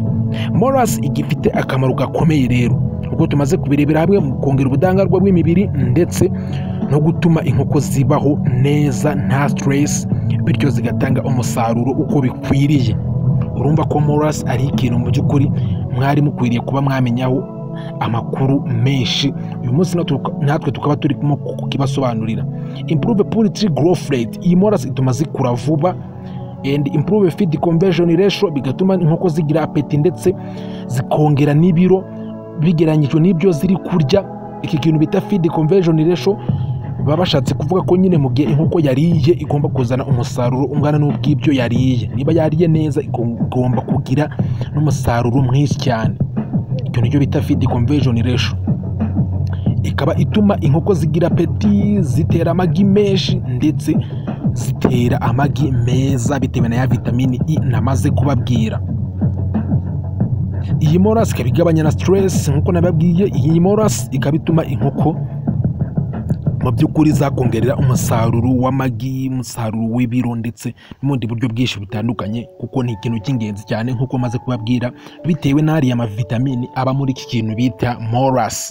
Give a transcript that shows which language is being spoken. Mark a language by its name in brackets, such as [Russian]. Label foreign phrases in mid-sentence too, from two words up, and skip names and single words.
[Kinyarwanda] Moras igifite akamaro gakomeye rero ubwo tumaze kubirebera hamwe mu kongera ubudahangarwa bw'imibiri ndetse no gutuma inkoko zibaho neza nta stress, bityo zigatanga umusaruro uko bikwiriye. Urumva ko Moras ari ikintu mu by'ukuri mwari mukwiriye kuba mwamenyaho amakuru menshi. Uyu munsi natwe tukaba turi kukibasobanurira. [English] Improve poultry growth rate. [Kinyarwanda] Iyi Moras ituma zikura vuba [English] and improve feed conversion ratio, [Kinyarwanda] bigatuma inkoko zigira apeti ndetse zikongera n'ibiro bigeranyijwe n'ibyo ziri kurya. Iki kintu bita [English] feed conversion ratio [Kinyarwanda] baba bashatse kuvuga ko nyine mu gihe inkoko yariye igomba kuzana umusaruro ungana n'ubw'ibyo yariye. Niba yariye neza igomba kugira n'umusaruro mwinshi cyane. Icyo nicyo bita [English] feed conversion ratio. [Kinyarwanda] Ikaba ituma inkoko zigira apeti, zitera amagi menshi ndetse zitera amagi meza bitewe na ya vitamini E namaze kubabwira. Iyi moras ikaba igabanya na stress nkuko nababwiye. Iyi moras ikaba ituma inkoko mu by'ukuri zakongerera umusaruro w'amagi, umusaruro w'ibiro ndetse n'ubundi buryo bwinshi butandukanye, kuko ni ikintu cy'ingenzi cyane nkuko maze kubabwira bitewe n'ariya mavitamini aba muri iki kintu bita moras.